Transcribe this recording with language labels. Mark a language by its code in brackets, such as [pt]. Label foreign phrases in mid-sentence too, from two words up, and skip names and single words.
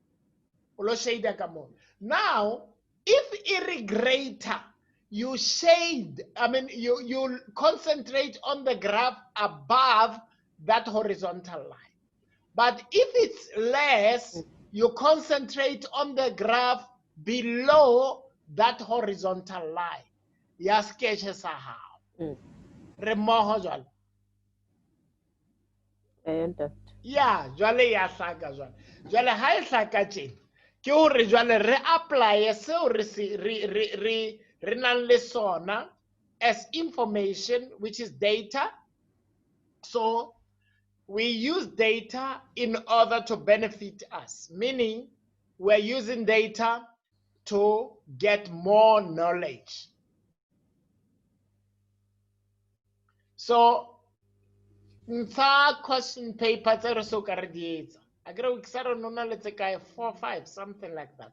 [en] Now, if it is greater, you shade, you concentrate on the graph above that horizontal line. But if it's less, you concentrate on the graph below that horizontal line. [st] Ya sketch sa hao. Remoho jwale. Yeah, jwale ya hlaka jwale. Jwale ha e hlaka tjena, ke hore jwale re apply seo re nang le sona [en] as information, which is data. So we use data in order to benefit us, meaning we're using data to get more knowledge. So, question paper, I agree with Sarah, no, let's say 4, 5, something like that.